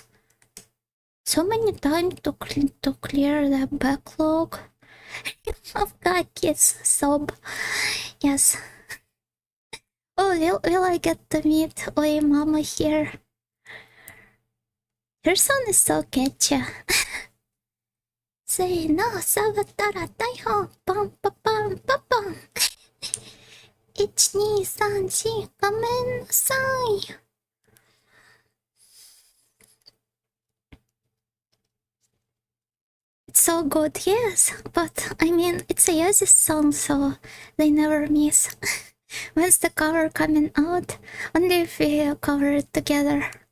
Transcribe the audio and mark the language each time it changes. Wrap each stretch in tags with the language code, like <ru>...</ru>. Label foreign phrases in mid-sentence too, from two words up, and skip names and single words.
<en>So many time to clear the backlog of Gakis. Sob. Yes. Oh, will I get to meet Oi Mama here? Her son is so catchy. Say no, Savatara Taiho, pam pam pam pam pam.</en> <ja>1,2,3,4 ごめんなさい.</ja> <en>It's so good, yes, but I mean, it's a Yaz's song, so they never miss. When's the cover coming out? Only if we cover it together.</en>